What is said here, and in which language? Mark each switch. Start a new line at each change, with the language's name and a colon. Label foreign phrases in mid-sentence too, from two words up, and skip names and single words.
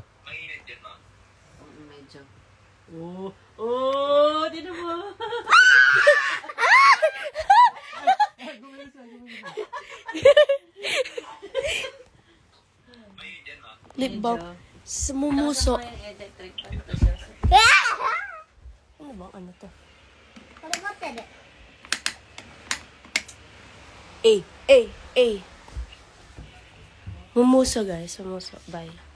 Filipino: Medyo. Oh, tinan mo.
English: Lip balm.
Filipino: Sumumuso. Tapos yung electric fan to siya. Ano bang ano to?
Japanese: これ持ってる。 Eh.
Filipino: Mumuso guys, mumuso. Bye.